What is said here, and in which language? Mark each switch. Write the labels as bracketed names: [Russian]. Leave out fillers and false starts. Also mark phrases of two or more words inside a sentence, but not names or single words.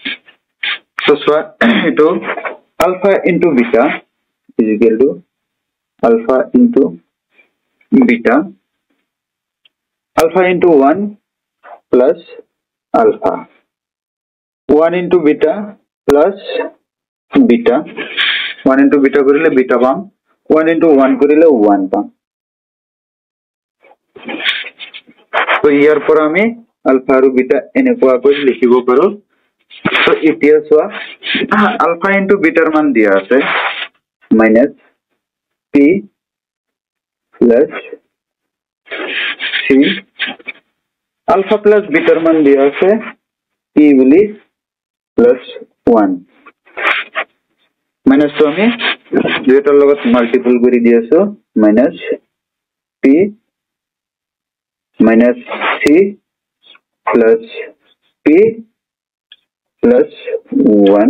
[English] so ito alpha into beta is equal to alpha into beta, alpha into 1 plus alpha, 1 into beta plus beta, 1 into beta [Assamese] করিলে beta পাম, [English] 1 into 1 [Assamese] করিলে 1 পাম। তো ইয়াৰ পৰা আমি alpha আৰু beta এনেকুৱাকৈ লিখিব পাৰো। তো এতিয়া চোৱা [English] alpha into beta [Assamese] ৰ মান দিয়া আছে [English] minus p plus c, alpha plus beta [Assamese] ৰ মান দিয়া আছে p বুলি [English] plus 1 minus to [Assamese] আমি দুইটাৰ লগত মাল্টিপল কৰি দি আছো [English] minus p minus c plus p plus 1।